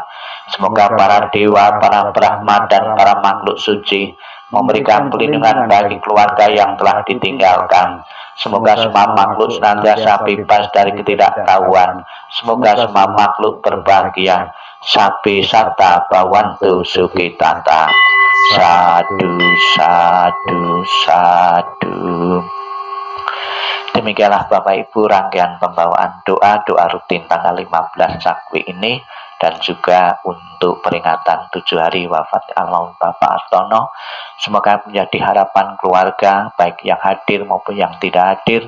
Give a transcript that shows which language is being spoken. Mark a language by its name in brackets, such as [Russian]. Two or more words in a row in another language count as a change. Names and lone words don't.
[Indonesian] Semoga para dewa, para Brahma, dan para makhluk suci memberikan perlindungan bagi keluarga yang telah ditinggalkan. Semoga semua makhluk senantiasa bebas dari ketidaktahuan. Semoga semua makhluk berbahagia. [Pali] Sabi sata bawantu sukitata. Sadu, sadu, sadu. [Indonesian] Demikianlah Bapak Ibu rangkaian pembawaan doa rutin tanggal 15 Cakwi ini, dan juga untuk peringatan 7 hari wafat almarhum Bapak Hartono. Semoga menjadi harapan keluarga baik yang hadir maupun yang tidak hadir.